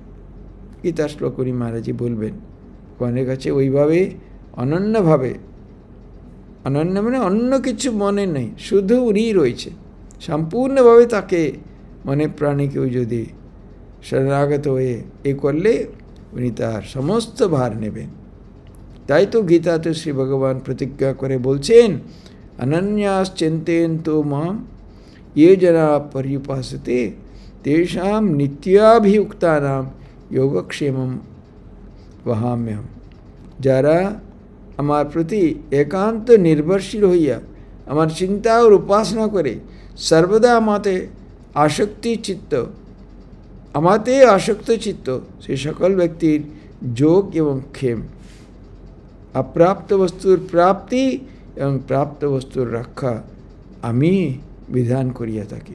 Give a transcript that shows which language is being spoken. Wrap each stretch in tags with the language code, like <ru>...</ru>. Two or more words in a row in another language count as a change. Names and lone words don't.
<bn>গীতা শ্লোক উনি মহারাজজি বলবেন, ভগবানের কাছে ওইভাবে অনন্যভাবে, অনন্য মানে অন্য কিছু মনে নেই, শুধু উনিই রয়েছে, সম্পূর্ণভাবে তাকে মনে প্রাণে কেউ যদি শরণাগত হয়ে এ করলে উনি তার সমস্ত ভার নেবেন। তাই তো গীতাতে শ্রী ভগবান প্রতিজ্ঞা করে বলছেন,</bn> <sa>অনন্যাস চিন্তয়ন্তু মাম ये जना पर्युपासते तेषां नित्याभियुक्तानां योगक्षेमं वहाम्यहम्।</sa> <bn>যারা আমার প্রতি একান্ত নির্ভরশীল হইয়া আমার চিন্তা ও উপাসনা করে সর্বদা আমাতে আসক্ত চিত্ত, সেই সকল ব্যক্তির যোগ এবং ক্ষেম, অপ্রাপ্ত বস্তুর প্রাপ্তি এবং প্রাপ্ত বস্তুর রক্ষা আমি বিধান করিয়া থাকি।</bn>